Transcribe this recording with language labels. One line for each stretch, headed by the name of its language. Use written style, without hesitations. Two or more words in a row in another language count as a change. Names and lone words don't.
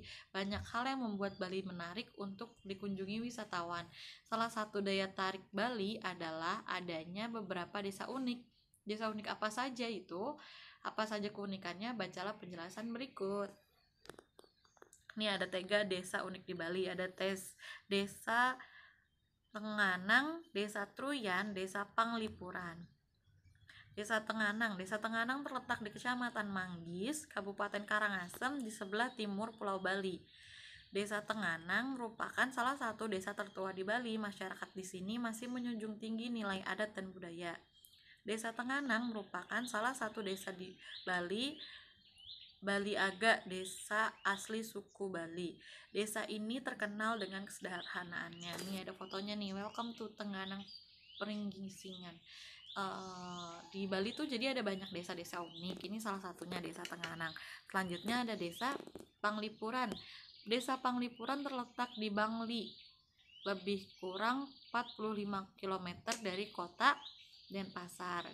Indonesian: Banyak hal yang membuat Bali menarik untuk dikunjungi wisatawan. Salah satu daya tarik Bali adalah adanya beberapa desa unik. Desa unik apa saja itu? Apa saja keunikannya? Bacalah penjelasan berikut. Ini ada 3 desa unik di Bali. Ada desa Tenganang, desa Truyan, desa Panglipuran. Desa Tenganang. Desa Tenganang terletak di Kecamatan Manggis, Kabupaten Karangasem, di sebelah timur Pulau Bali. Desa Tenganang merupakan salah satu desa tertua di Bali. Masyarakat di sini masih menjunjung tinggi nilai adat dan budaya. Desa Tenganang merupakan salah satu desa di Bali, Bali Aga, desa asli suku Bali. Desa ini terkenal dengan kesederhanaannya. Nih ada fotonya nih,
English: welcome to Tenganang Peringgisingan.
Indonesian: Di Bali tuh jadi ada banyak desa-desa unik. Ini salah satunya Desa Tenganang. Selanjutnya ada Desa Panglipuran. Desa Panglipuran terletak di Bangli, lebih kurang 45 km dari kota Denpasar.